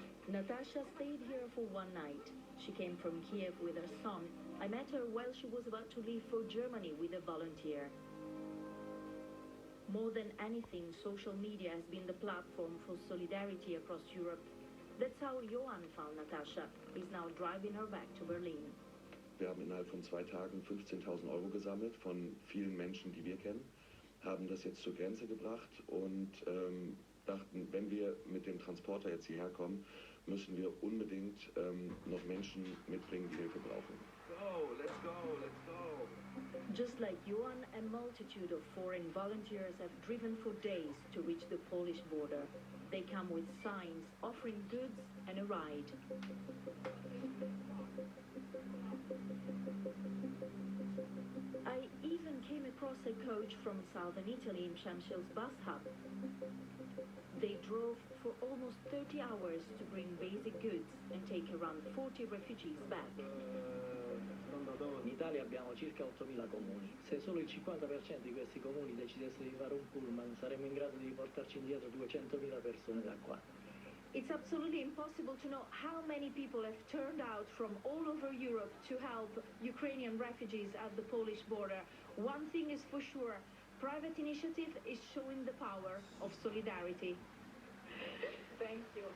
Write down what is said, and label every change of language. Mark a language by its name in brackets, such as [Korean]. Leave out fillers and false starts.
[English] Natasha stayed here for one night. She came from Kiev with her son. I met her while she was about to leave for Germany with a volunteer. More than anything, social media has been the platform for solidarity across Europe. That's how Johan found Natasha. He's now driving her back to Berlin. [German] Wir haben innerhalb von 2 Tagen 15.000 Euro gesammelt von vielen Menschen, die wir kennen, haben das jetzt zur Grenze gebracht und dachten, wenn wir mit dem Transporter jetzt hierher kommen, müssen wir unbedingt noch Menschen mitbringen, die Hilfe brauchen. [English] Go, let's go, let's go. Just like Johan, a multitude of foreign volunteers have driven for days to reach the Polish border. They come with signs offering goods and a ride. I even came across a coach from southern Italy in Przemysl's bus hub. They drove for almost 30 hours to bring basic goods and take around 40 refugees back. [Italian] In Italia abbiamo circa 8.000 comuni. Se solo il 50% di questi comuni decidesse di fare un pullman, saremmo in grado di portarci indietro 200.000 persone da qua. [English] It's absolutely impossible to know how many people have turned out from all over Europe to help Ukrainian refugees at the Polish border. One thing is for sure, private initiative is showing the power of solidarity. Thank you.